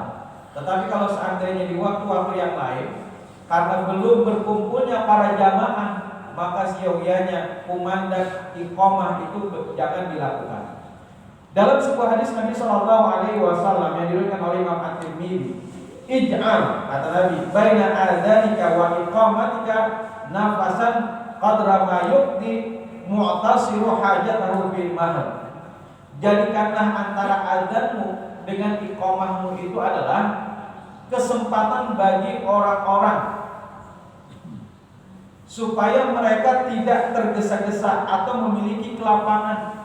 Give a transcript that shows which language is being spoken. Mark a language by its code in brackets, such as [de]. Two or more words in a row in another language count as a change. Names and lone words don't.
[id] Tetapi kalau seandainya di waktu-waktu yang lain, karena belum berkumpulnya para jamaah, maka siogianya kumandang iqamah itu jangan dilakukan. Dalam sebuah hadis Nabi SAW yang diriwayatkan oleh Imam At-Tirmidzi, ij'al, kata Nabi, [ar] بين أذانك وإقامتك نفسا قدر ما يقضي معتصر حاجته بمهل. [id] Jadikanlah antara adzanmu dengan iqamahmu itu adalah kesempatan bagi orang-orang supaya mereka tidak tergesa-gesa atau memiliki kelapangan.